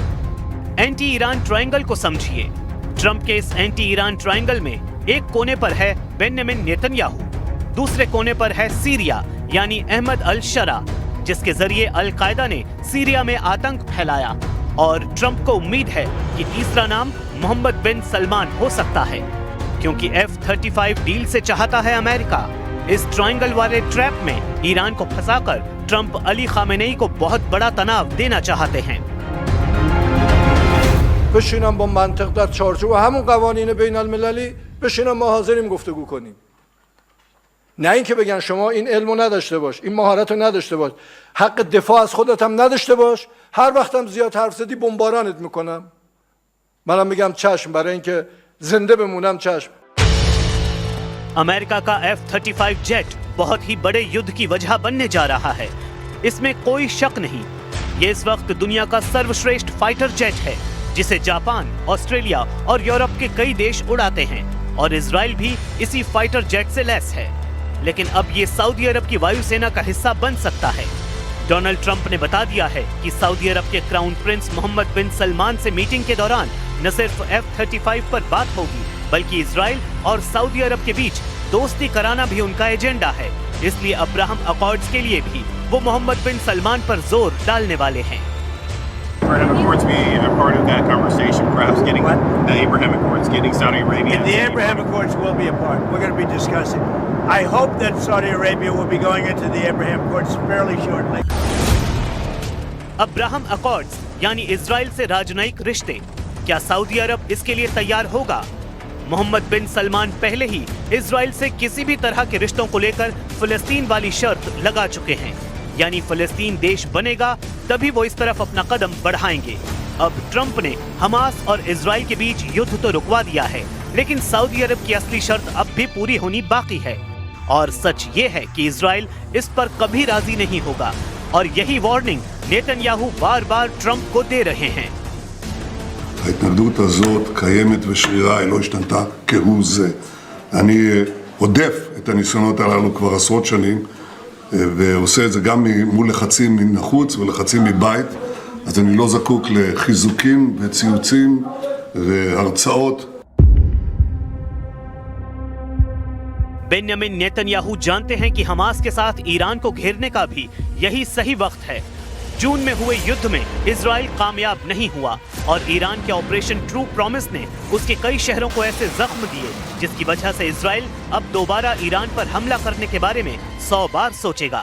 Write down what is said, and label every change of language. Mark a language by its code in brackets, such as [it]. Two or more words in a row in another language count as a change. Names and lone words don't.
[en] anti Iran triangle [hi] को समझिए। ट्रंप के इस [en] anti Iran triangle [hi] में एक कोने पर है बेंजामिन नेतन्याहू, दूसरे कोने पर है सीरिया यानी अहमद अल शरा, जिसके जरिए अल कायदा ने सीरिया में आतंक फैलाया। और ट्रंप को उम्मीद है कि तीसरा नाम मोहम्मद बिन सलमान हो सकता है, क्योंकि F-35 डील से चाहता है अमेरिका। इस ट्रायंगल वाले ट्रैप में ईरान को फंसाकर ट्रंप अली खामेनेई को बहुत बड़ा तनाव देना चाहते हैं। [fa] بشینم با منطق در چارچوب همون قوانین بین المللی بشینم ما حاضریم گفتگو کنیم. نه اینکه بگن شما این علمو نداشته باش، این مهارتو نداشته باش، حق دفاع از خودت هم نداشته باش، هر وقتم زیاد حرف زدی بمبارانت میکنم. منم میگم چشم، برای اینکه زنده بمونم چشم. [hi] अमेरिका का F-35 जेट बहुत ही बड़े युद्ध की वजह बनने जा रहा है, इसमें कोई शक नहीं। ये इस वक्त दुनिया का सर्वश्रेष्ठ [en] fighter jet [hi] है, जिसे जापान, ऑस्ट्रेलिया और यूरोप के कई देश उड़ाते हैं, और इजराइल भी इसी [en] fighter jet [hi] से लैस है। लेकिन अब ये सऊदी अरब की वायुसेना का हिस्सा बन सकता है। डोनाल्ड ट्रंप ने बता दिया है कि सऊदी अरब के [en] crown prince [hi] मोहम्मद बिन सलमान से मीटिंग के दौरान न सिर्फ F-35 पर बात होगी, बल्कि इजराइल और सऊदी अरब के बीच दोस्ती कराना भी उनका एजेंडा है। इसलिए अब्राहम अकॉर्ड्स के लिए भी वो मोहम्मद बिन सलमान पर जोर डालने वाले हैं। [en] Abraham Accords be a part of that conversation, perhaps getting the Abraham Accords, getting Saudi Arabia. The Abraham Accords will be a part. We're going to be discussing. I hope that Saudi Arabia will be going into the Abraham Accords fairly shortly. [hi] अब्राहम अकॉर्ड्स यानी इजराइल से राजनयिक रिश्ते, क्या सऊदी अरब इसके लिए तैयार होगा? मोहम्मद बिन सलमान पहले ही इजराइल से किसी भी तरह के रिश्तों को लेकर फिलिस्तीन वाली शर्त लगा चुके हैं, यानी फिलिस्तीन देश बनेगा तभी वो इस तरफ अपना कदम बढ़ाएंगे। अब ट्रंप ने हमास और इजराइल के बीच युद्ध तो रुकवा दिया है, लेकिन सऊदी अरब की असली शर्त अब भी पूरी होनी बाकी है। और सच ये है कि इजराइल इस पर कभी राजी नहीं होगा, और यही वार्निंग नेतन्याहू बार बार ट्रंप को दे रहे हैं। [he] ההתנגדות הזאת קיימת ושרירה, היא לא השתנתה כהוא זה. אני עודף את הניסיונות הללו כבר עשרות שנים, ועושה את זה גם מול לחצים מן החוץ ולחצים מבית, אז אני לא זקוק לחיזוקים וציוצים והרצאות. [hi] बेंजामिन नेतन्याहू जानते हैं कि हमास के साथ ईरान को घेरने का भी यही सही वक्त है। जून में हुए युद्ध में इजराइल कामयाब नहीं हुआ और ईरान के ऑपरेशन ट्रू प्रॉमिस ने उसके कई शहरों को ऐसे जख्म दिए, जिसकी वजह से इजराइल अब दोबारा ईरान पर हमला करने के बारे में 100 बार सोचेगा।